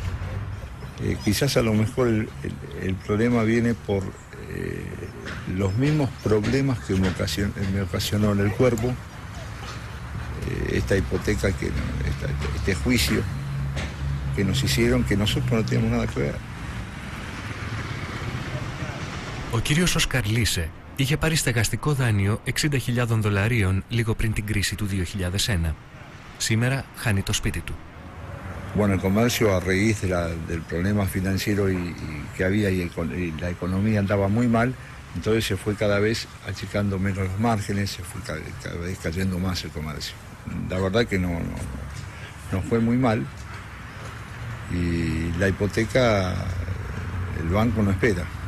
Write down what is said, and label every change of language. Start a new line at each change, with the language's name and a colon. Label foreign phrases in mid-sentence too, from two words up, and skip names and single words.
Spanish: Quizás a lo mejor el problema viene por los mismos problemas que me ocasionó en el cuerpo, esta hipoteca, este juicio que nos hicieron, que nosotros no tenemos nada que ver.
Greek: Ο κύριος Όσκαρ Λίσε είχε πάρει στεγαστικό δάνειο $60.000 λίγο πριν την κρίση του 2001. Σήμερα χάνει το σπίτι του.
Spanish: Bueno, el comercio, a raíz del problema financiero que había y la economía andaba muy mal, entonces se fue cada vez achicando menos los márgenes, se fue cada vez cayendo más el comercio. La verdad que no fue muy mal y la hipoteca, el banco no espera.